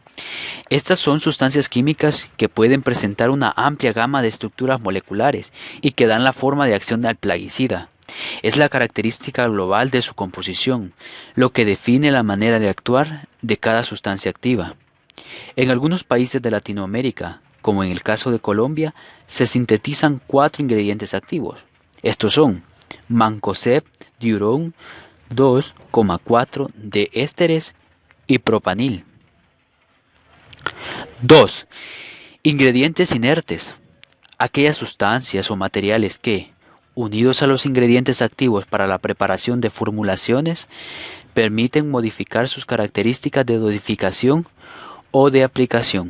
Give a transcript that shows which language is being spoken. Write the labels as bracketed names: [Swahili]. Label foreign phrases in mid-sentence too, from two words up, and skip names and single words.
[Spanish] Estas son sustancias químicas que pueden presentar una amplia gama de estructuras moleculares y que dan la forma de acción al plaguicida. Es la característica global de su composición, lo que define la manera de actuar de cada sustancia activa. En algunos países de Latinoamérica, como en el caso de Colombia, se sintetizan 4 ingredientes activos. Estos son mancozeb, diurón, 2,4 de ésteres y propanil. 2. Ingredientes inertes. Aquellas sustancias o materiales que, unidos a los ingredientes activos para la preparación de formulaciones, permiten modificar sus características de dosificación o de aplicación.